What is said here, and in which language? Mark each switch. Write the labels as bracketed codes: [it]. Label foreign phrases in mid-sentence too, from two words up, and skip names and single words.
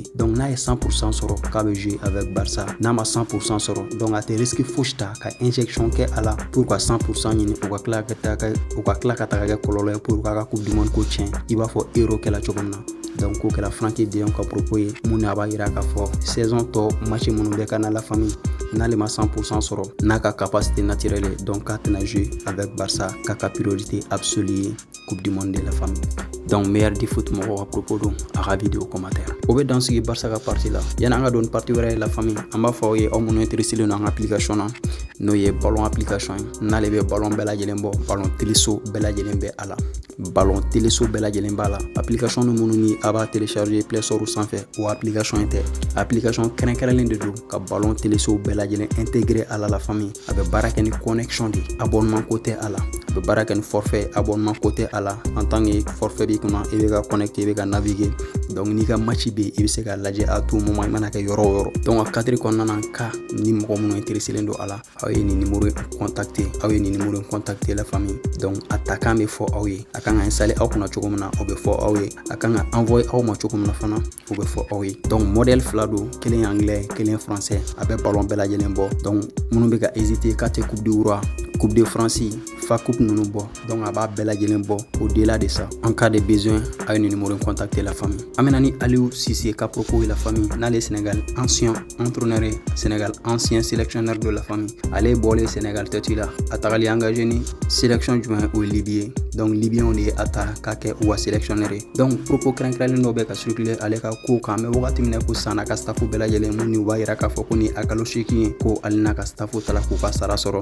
[bm] Donc n'a ye 100% sɔrɔ k'a bɛ [fr] jouer avec Barça, [bm] n'a ma 100% sɔrɔ donc a tɛ risque fosi ta ka injection kɛ a la pour ka 100% ɲini o ka tila ka taga kɛ kɔlɔlɔ ye pour k'a ka [fr] coupe du monde [bm] ko tiɲɛ i b'a fɔ Euro kɛla cogo min na. Donc ko kɛla Frenkie de Jong ka propos ye mun a b'a yira k'a fɔ saison tɔ match minnu bɛ ka na [fr] la famille [bm] n'ale ma 100% sɔrɔ n'a ka [fr] capacité naturelle [bm] donc k'a tɛna [fr] jouer avec Barça [bm] k'a ka [fr] priorité absolue [bm] ye [fr] coupe du monde de la famille. [bm] Donc [fr] meilleur du foot [bm] mɔgɔw ka propos don a ka [fr] vidéo commentaire. [bm] O bɛ dan sigi Barça ka partie la. Yani an ka don partie wɛrɛ ye [fr] la famille, [bm] an b'a fɔ aw ye aw minnu intéressé don an ka application na n'o ye ballon application ye. N'ale bɛ ballon bɛɛ lajɛlen bɔ, ballon téléso bɛɛ lajɛlen bɛ a la. Ballon téléso bɛɛ lajɛlen b'a la. Application minnu ni a b'a télécharger Play Store sanfɛ o application in tɛ. Application kɛrɛnkɛrɛnlen de don ka ballon téléso bɛɛ lajɛlen intégrer a [fr] la famille. [bm] A bɛ baara kɛ ni connexion de, abonnement ko tɛ a la. A bɛ baara kɛ ni forfait, abonnement ko tɛ a la. [fr] En tant que [bm] forfait b'i kunna i bɛ ka connecter, i bɛ ka naviguer. Donc n'i ka match bɛ yen i bɛ se ka lajɛ [fr] à tout moment [bm] i mana kɛ yɔrɔ o yɔrɔ. Donc a cadre kɔnɔna na ka ni mɔgɔ minnu intéressé don a la aw ye nin [fr] numéro contacter, [bm] aw ye nin [fr] numéro contacter la famille. [bm] Donc a ta kan bɛ fɔ aw ye, a kan ka installer aw kunna cogo min na o bɛ fɔ aw ye, a kan ka envoyer aw ma cogo min na fana o bɛ fɔ aw ye. Donc modèle fila don, kelen ye anglais, kelen ye français, a bɛ ballon bɛɛ lajɛlen bɔ. Donc minnu bɛ ka hésiter k'a tɛ [fr] coupe du roi, coupe de France, [bm] fa coupe ninnu bɔ, donc a b'a bɛɛ lajɛlen bɔ. [fr] Au-delà de ça, en cas de besoin, [bm] a ye nin numéro contacter [fr] la famille. [bm] An bɛna ni Aliou Cissé ka propos [fr] la famille, [bm] n'ale [fr] Sénégal ancien entraîneur, Sénégal ancien sélectionneur de la famille. [bm] Ale bɔlen Sénégal tɛti la, a tagali engagé ni sélection jumɛn o ye Libye. Donc Libyen de ye a ta k'a kɛ u ka sélectionneur ye. Donc propos kɛrɛnkɛrɛnlen dɔ bɛ ka circuler ale ka ko kan, mɛ wagati min na ko san n'a ka staff bɛɛ lajɛlen mun ni u b'a yira k'a fɔ ko nin a kalo 8 ye ko ale n'a ka staff tala k'u ka sara sɔrɔ.